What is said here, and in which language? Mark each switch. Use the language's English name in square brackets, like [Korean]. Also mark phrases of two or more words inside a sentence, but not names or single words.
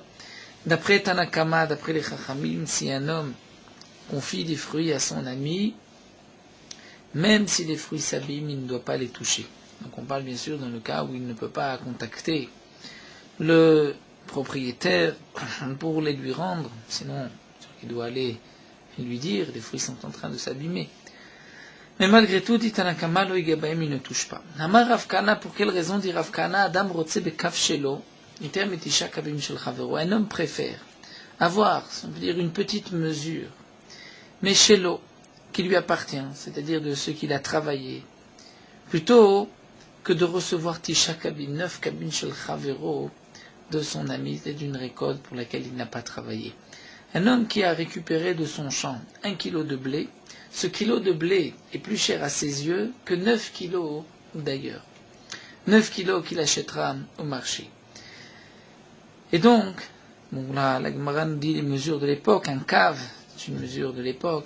[French] D'après Tanakama, d'après les Chachamim, si un homme confie des fruits à son ami, même si les fruits s'abîment, il ne doit pas les toucher. Donc on parle bien sûr dans le cas où il ne peut pas contacter le propriétaire pour les lui rendre, sinon il doit aller lui dire, les fruits sont en train de s'abîmer. Mais malgré tout, dit Tanakama, [Hebrew] לא יגע בהם, [French] il ne touche pas. [Hebrew] אמר רב כהנא, [French] pour quelle raison dit Rav Kana, [Hebrew] אדם רוצה בקב שלו, [French] un homme préfère avoir, on peut dire, une petite mesure, mais shelo, qui lui appartient, c'est-à-dire de ce qu'il a travaillé, plutôt que de recevoir [Hebrew] תשעה קבין, [French] 9 [Hebrew] קבין של חבירו, [French] de son ami, c'est d'une récolte pour laquelle il n'a pas travaillé. Un homme qui a récupéré de son champ 1 kilo de blé, ce kilo de blé est plus cher à ses yeux que 9 kilos d'ailleurs. 9 kilos qu'il achètera au marché. Et donc, bon là, la Gemara nous dit les mesures de l'époque, un cave, c'est une mesure de l'époque.